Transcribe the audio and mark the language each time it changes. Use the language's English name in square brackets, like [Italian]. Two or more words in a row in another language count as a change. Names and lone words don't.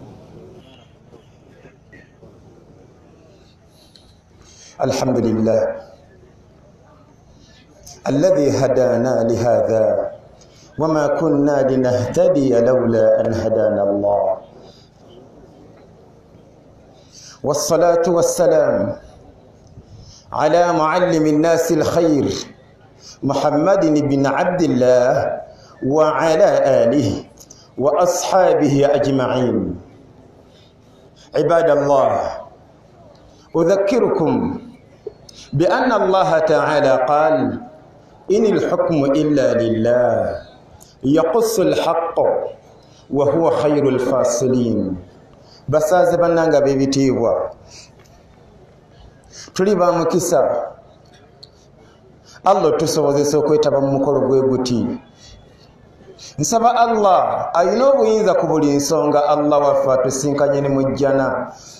[Arabic] الحمد لله الذي هدانا لهذا وما كنا لنهتدي لولا أن هدانا الله والصلاة والسلام على معلم الناس الخير محمد بن عبد الله وعلى آله وأصحابه أجمعين. عباد الله أذكركم بأن الله تعالى قال إن الحكم إلا لله يقص الحق وهو خير الفاصلين. [Ganda] basaze bannanga bebitiibwa tuli ba mukisa Allah tusobozesa okwetaba mu mukolo gwe guti. Nsaba Allah ayina obuyinza ku buli nsonga Allah waffe atusinkanye ne mujjana.